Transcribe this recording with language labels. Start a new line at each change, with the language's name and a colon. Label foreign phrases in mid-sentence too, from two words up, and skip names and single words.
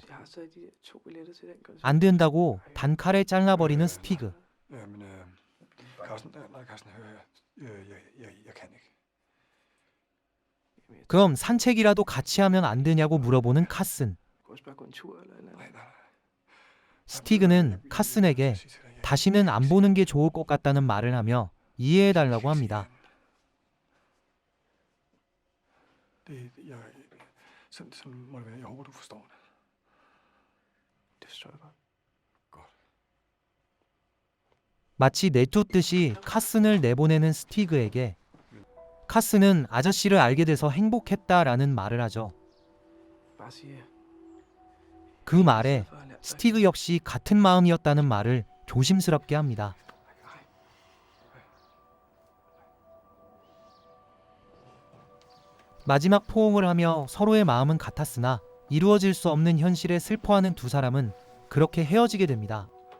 Danish: Jeg har stadig de der 2 billetter til den koncert.
Korean: 안 된다고 단칼에 잘라버리는 스티그.
Danish: Jamen, Carsten, nej, Carsten, hør her. Jeg kan ikke.
Korean: 그럼 산책이라도 같이 하면 안 되냐고 물어보는 카슨.
Danish: Kunne også bare gå en tur eller et eller andet. Nej.
Korean: 스티그는 카슨에게 다시는 안 보는 게 좋을 것 같다는 말을 하며 이해해달라고 합니다.
Danish: Sådan må det være. Jeg håber, du forstår det. Det forstår jeg godt. Godt.
Korean: 마치 내쫓듯이 카슨을 내보내는 스티그에게 카슨은 아저씨를 알게 돼서 행복했다라는 말을 하죠.
Danish: Bare sige,
Korean: 그 말에
Danish: for at lære dig.
Korean: 스티그 역시 같은 마음이었다는 말을 조심스럽게 합니다. 마지막 포옹을 하며 서로의 마음은 같았으나 이루어질 수 없는 현실에 슬퍼하는 두 사람은 그렇게 헤어지게 됩니다.